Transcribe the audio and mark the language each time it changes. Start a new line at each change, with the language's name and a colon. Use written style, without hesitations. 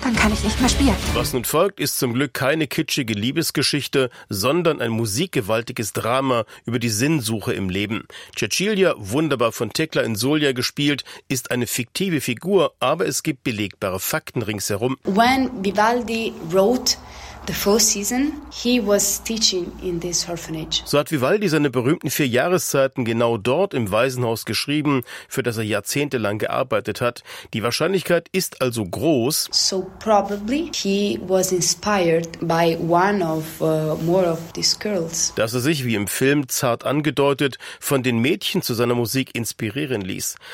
German: Dann kann ich nicht mehr spielen. Was nun folgt, ist zum Glück keine kitschige Liebesgeschichte, sondern ein musikgewaltiges Drama über die Sinnsuche im Leben. Cecilia, wunderbar von Thekla in Solia gespielt, ist eine fiktive Figur, aber es gibt belegbare Fakten ringsherum.
English: When Vivaldi wrote the fourth season, he was teaching in this orphanage.
German: So hat Vivaldi seine berühmten 4 Jahreszeiten genau dort im Waisenhaus geschrieben, für das er jahrzehntelang gearbeitet hat. Die Wahrscheinlichkeit ist also groß.
English: So probably he was inspired by one of more of these girls.
German: Dass er sich, wie im Film zart angedeutet, von den Mädchen zu seiner Musik inspirieren ließ.